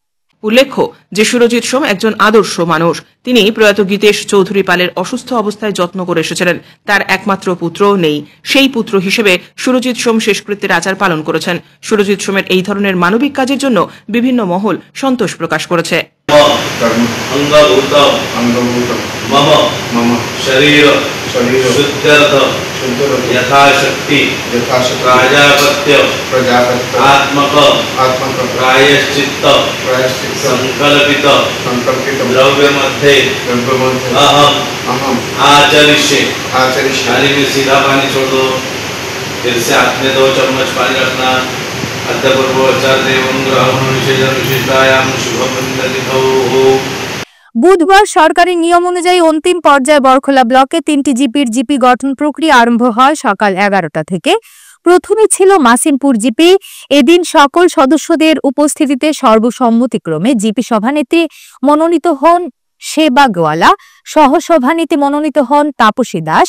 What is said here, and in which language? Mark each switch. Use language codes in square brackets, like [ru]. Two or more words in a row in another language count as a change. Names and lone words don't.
[bn] উল্লেখ্য যে সুরজিৎ সোম একজন আদর্শ মানুষ। তিনি প্রয়াত গীতেশ চৌধুরী পালের অসুস্থ অবস্থায় যত্ন করে এসেছিলেন। তার একমাত্র পুত্রও নেই। সেই পুত্র হিসেবে সুরজিৎ সোম শেষকৃত্যের আচার পালন করেছেন। সুরজিৎ সোমের এই ধরনের মানবিক কাজের জন্য বিভিন্ন মহল সন্তোষ প্রকাশ করেছে। [sa] यथाशक्ति प्राजापत्य आत्मक प्रायश्चित्त संकल्पित द्रव्य मध्ये अहम आचरिष्ये। [hi] थाली में सीधा पानी छोड़ दो, फिर से हाथ में 2 चम्मच पानी रखना। [bn] বুধবার সরকারি নিয়ম অনুযায়ী অন্তিম পর্যায়ে বরখোলা ব্লকে 3টি জিপির জিপি গঠন প্রক্রিয়া আরম্ভ হয় সকাল 11টা থেকে। প্রথমে ছিল মাসিমপুর জিপি। এদিন সকল সদস্যদের উপস্থিতিতে সর্বসম্মতিক্রমে জিপি সভানেত্রী মনোনীত হন সেবা গোয়ালা, সহসভানেত্রী মনোনীত হন তাপসী দাস।